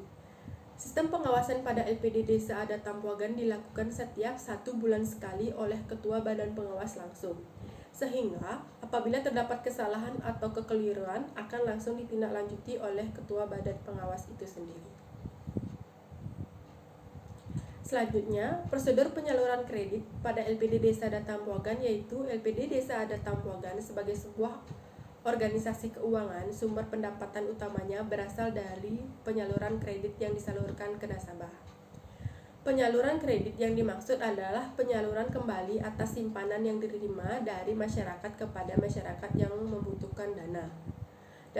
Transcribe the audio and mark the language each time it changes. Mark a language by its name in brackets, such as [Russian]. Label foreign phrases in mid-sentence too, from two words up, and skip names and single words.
[Indonesian] Sistem pengawasan pada LPD Desa Adat Tampuagan dilakukan setiap 1 bulan sekali oleh Ketua Badan Pengawas langsung, sehingga apabila terdapat kesalahan atau kekeliruan akan langsung ditindaklanjuti oleh Ketua Badan Pengawas itu sendiri. Selanjutnya, prosedur penyaluran kredit pada LPD Desa Adat Tampuagan yaitu LPD Desa Adat Tampuagan sebagai sebuah organisasi keuangan, sumber pendapatan utamanya berasal dari penyaluran kredit yang disalurkan ke nasabah. Penyaluran kredit yang dimaksud adalah penyaluran kembali atas simpanan yang diterima dari masyarakat kepada masyarakat yang membutuhkan dana.